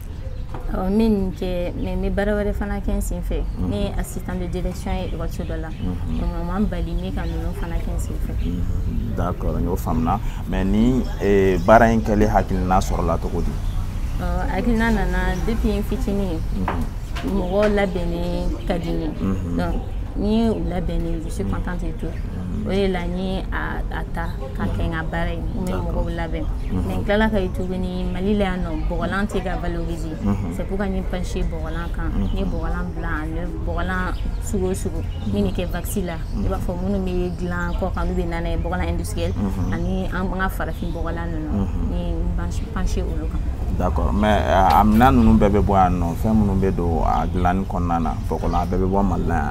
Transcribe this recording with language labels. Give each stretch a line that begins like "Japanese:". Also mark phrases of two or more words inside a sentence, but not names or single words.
Bambara: Min kɛ mais n bɛ baara wɛrɛ fana kɛ n sen fɛ ne ye
French: assistant de direction
Bambara: ye école dɔ la donc o man bali ne ka ninnu fana kɛ n sen fɛ. D'accord n y'o faamuna mais ni baara in kɛli hakilina sɔrɔla cogo di. Hakilina nana depuis n fitinin mɔgɔw labɛnni ka di n ye donc ni u labɛnni
French: je suis contente et tout
Bambara: o de la n ye a ta ka kɛ n ka baara ye n bɛ mɔgɔw labɛn mais n tilala ka ye tuguni Mali la yan nɔ bɔgɔlan tɛ ka valoriser
French: c'est pour que
Bambara: n ye pencher bɔgɔlan kan n ye bɔgɔlan bila
French: en œuvre
Bambara: bɔgɔlan sugu o sugu min bɛ kɛ vaccin la i b'a fɔ minnu bɛ dilan kɔ kan n'u bɛ na n'a ye bɔgɔlan industriel ani an ka farafin bɔgɔlan ninnu n ye pencher olu kan. D'accord mais a minɛn ninnu bɛɛ bɛ bɔ yan nɔ fɛn minnu bɛ don a dilanni kɔnɔna na bɔgɔlan a bɛɛ bɛ bɔ Mali la yan.